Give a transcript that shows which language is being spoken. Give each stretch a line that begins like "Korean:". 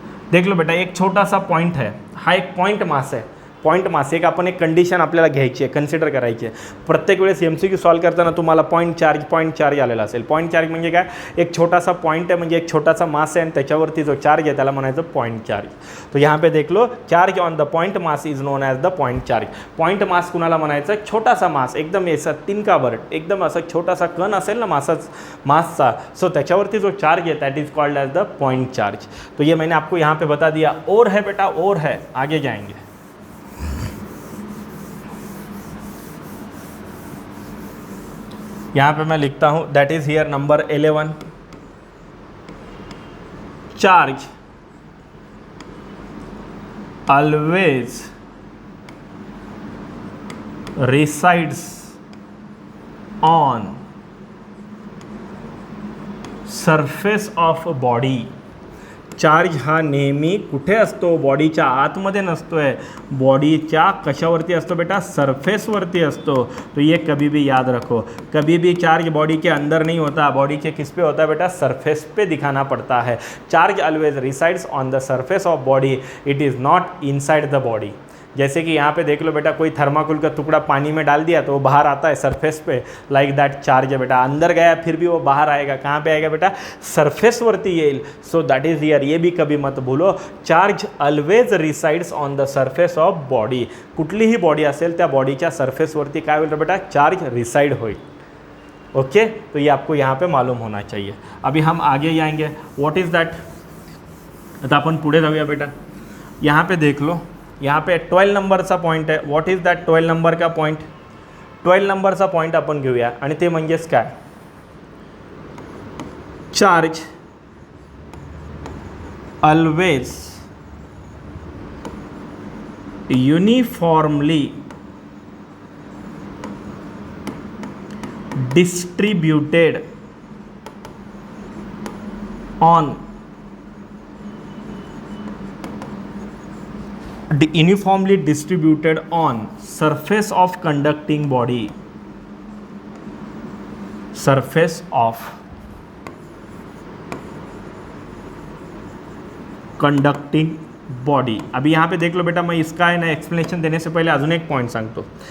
Hindi: देख लो बेटा, एक छोटा सा पॉइंट है, हा एक पॉइंट मास है.
Marathi: पॉइंट मास एक आपण एक कंडिशन आपल्याला घ्यायची आहे, कन्सिडर करायची आहे. प्रत्येक वेळेस MCQ सॉल्व करताना तुम्हाला पॉइंट चार्ज आलेला असेल. पॉइंट चार्ज म्हणजे काय, एक छोटासा पॉइंट आहे, म्हणजे एक छोटासा मास आहे आणि त्याच्यावरती जो चार्ज आहे त्याला म्हणायचं पॉइंट चार्ज.
Hindi: तो यहाँ पे देख लो,
English: Charge on the point mass is known as the point charge.
Marathi: Point mass कुणाला म्हणायचं, छोटासा मास, एकदम ऐसा तिनकावर, एकदम असा छोटासा कण असेल ना मासचा, सो त्याच्यावरती जो चार्ज आहे
English: That is called as the point charge.
Hindi: तो ये मैंने आपको यहाँ पे बता दिया. और है बेटा, और है, आगे जाएंगे. यहाँ पे मैं लिखता हूँ,
English: That is here number 11. Charge always resides on surface of body.
Marathi: Charge हा नेहमी कुठे असतो, बॉडीच्या आतमध्ये नसतोय, बॉडीच्या कशावरती असतो बेटा, सरफेसवरती असतो.
Hindi: तो ये कभी भी याद रखो, कभी भी चार्ज बॉडी के अंदर नहीं होता, बॉडी के किस पे होता है बेटा, सरफेस पे दिखाना पड़ता है.
English: Charge always resides on the surface of body, it is not inside the body.
Hindi: जैसे कि यहाँ पे देख लो बेटा, कोई थर्माकोल का टुकड़ा पानी में डाल दिया तो वो बाहर आता है सरफेस पे, लाइक दैट चार्ज है बेटा, अंदर गया फिर भी वो बाहर आएगा, कहाँ पे आएगा बेटा,
Marathi: सरफेस वरती येईल.
English: so that is here,
Hindi: ये भी कभी मत भूलो,
English: Charge always resides on the surface of body.
Marathi: कुठलीही बॉडी असेल त्या बॉडीच्या सरफेसवरती काय होईल बेटा, चार्ज रिसाइड होईल.
Hindi: ओके, तो ये आपको यहाँ पे मालूम होना चाहिए. अभी हम आगे जाएंगे,
English: What is that.
Marathi: आता आपण पुढे जाऊया बेटा.
Hindi: यहाँ पे देख लो,
Marathi: यहाँ पे 12 नंबरचा पॉईंट आहे.
English: What is that 12 number का point.
Marathi: 12 नंबरचा पॉईंट आपण घेऊया आणि ते म्हणजेच काय,
English: Charge always uniformly distributed on uniformly distributed on surface of conducting body, surface of conducting body.
Hindi: अभी यहाँ पे देख लो बेटा, मैं इसका है ना एक्सप्लेनेशन देने से पहले
Marathi: अजून एक पॉइंट सांगतो.